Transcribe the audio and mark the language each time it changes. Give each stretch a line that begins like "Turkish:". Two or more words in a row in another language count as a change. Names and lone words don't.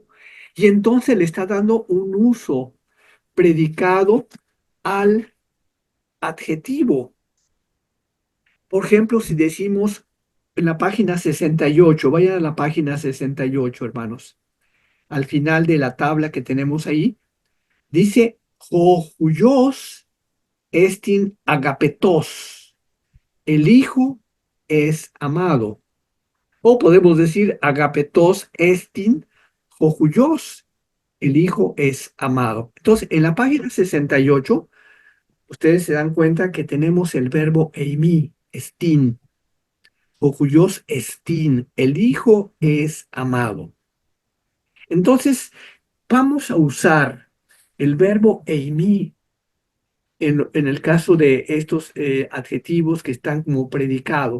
Spanish: Y entonces le está dando un uso predicado al adjetivo. Por ejemplo, si decimos en la página 68, vayan a la página 68, hermanos, al final de la tabla que tenemos ahí, dice,
Greek: ὁ υἱὸς ἐστὶν ἀγαπητός,
Spanish: el hijo es amado. O podemos decir,
Greek: ἀγαπητός ἐστιν ὁ υἱός,
Spanish: el hijo es amado. Entonces, en la página 68, ustedes se dan cuenta que tenemos el verbo
Greek: εἰμί ἐστίν. ὁ υἱὸς ἐστίν,
Spanish: el hijo es amado. Entonces, vamos a usar el verbo eimi en el caso de estos adjetivos que están como predicado.